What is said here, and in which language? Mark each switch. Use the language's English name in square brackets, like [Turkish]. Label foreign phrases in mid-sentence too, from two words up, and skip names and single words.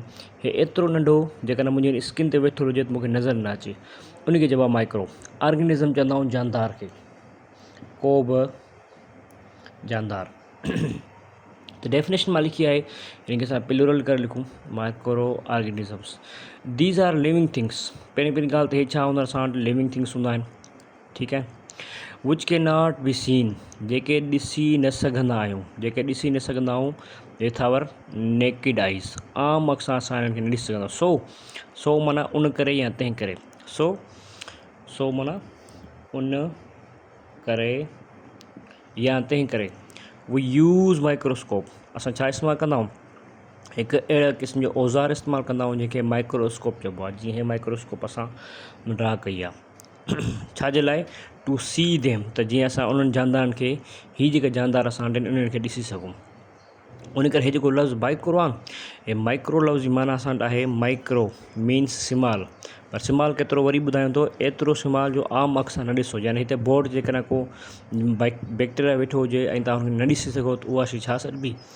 [Sindhi] हे एतिरो नंढो जेकॾहिं मुंहिंजे स्किन ते वेठो हुजे त मूंखे नज़र न अचे, उनखे चइबो आहे [English] micro organism. [Sindhi] चवंदा आहियूं जानदार खे, को बि जानदार। त डेफिनेशन मां लिखी आहे, हिनखे असां प्लूरल करे लिखूं, [English] micro organisms. These are living things. [Sindhi] पहिरीं ॻाल्हि त हे छा हूंदा? असां वटि [English] living things [Sindhi] हूंदा आहिनि। ठीकु आहे, [English] which can not be seen, [Sindhi] जेके ॾिसी न सघंदा आहियूं, जेके ॾिसी न सघंदा आहियूं, [English] with our naked eyes, [Sindhi] आम अख सां असां हिनखे न ॾिसी सघंदा। सो माना उन करे या तंहिं करे। सो माना उन करे या तंहिं करे। [English] we use microscope, [Sindhi] असां छा इस्तेमालु कंदा आहियूं? हिकु अहिड़े क़िस्म जो औज़ार इस्तेमालु कंदा आहियूं जंहिंखे माइक्रोस्कोप चइबो आहे। जीअं हे माइक्रोस्कोप असां ड्रा कई आहे, छाजे लाइ? [English] to see them, [Sindhi] त जीअं असां उन्हनि जानदारनि खे, हीअ जेके जानदार असां वटि आहिनि, उन्हनि खे ॾिसी सघूं। उन करे हे जेको लफ़्ज़ माइक्रो आहे, हे माइक्रो लफ़्ज़ जी माना असां वटि आहे [English] micro means small. [Sindhi] पर स्मॉल केतिरो वरी ॿुधायूं थो, एतिरो स्मॉल जो आम अख सां न ॾिसो। यानी हिते बोर्ड जेकॾहिं को बैक्टीरिया वेठो हुजे ऐं तव्हां हुनखे न ॾिसी सघो, त उहा शइ छा सॾिबी?